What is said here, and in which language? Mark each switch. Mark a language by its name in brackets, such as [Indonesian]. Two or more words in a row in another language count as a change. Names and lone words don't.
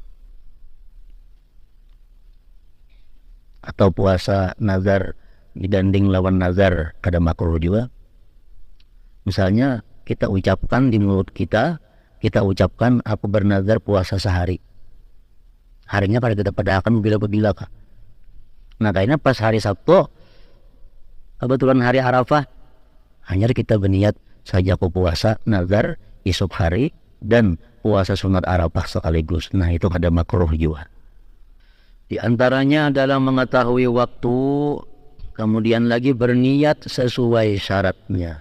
[Banjar] Atau puasa nazar diganding lawan nazar, kada makruh juga. Misalnya kita ucapkan di mulut kita ucapkan aku bernazar puasa sehari, harinya pada kita padakan bila-bila kah. Nah kayaknya pas hari Sabtu kebetulan hari Arafah, hanya kita berniat saja aku puasa nazar esok hari dan puasa sunat Arafah sekaligus, nah itu kada makruh juga. [Indonesian] Di antaranya adalah mengetahui waktu, kemudian lagi berniat sesuai syaratnya.